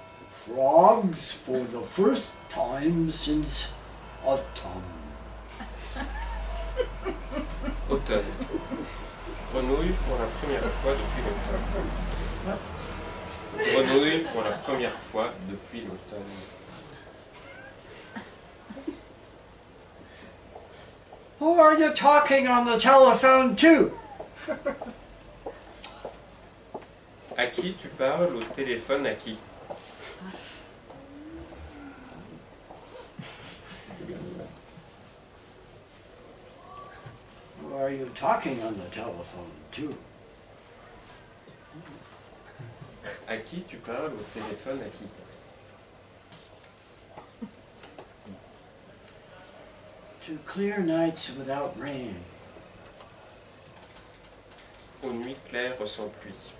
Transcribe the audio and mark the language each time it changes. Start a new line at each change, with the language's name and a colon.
English: Frogs for the first time since autumn.
French: Automne. Grenouille pour la première fois depuis l'automne. Grenouille pour la première fois depuis l'automne.
English: Who are you talking on the telephone to?
French: À qui tu parles au téléphone, à qui?
English: Who are you talking on the telephone to?
French: À qui tu parles au téléphone, à qui?
English: To clear nights without rain.
French: Aux nuits claires sans pluie.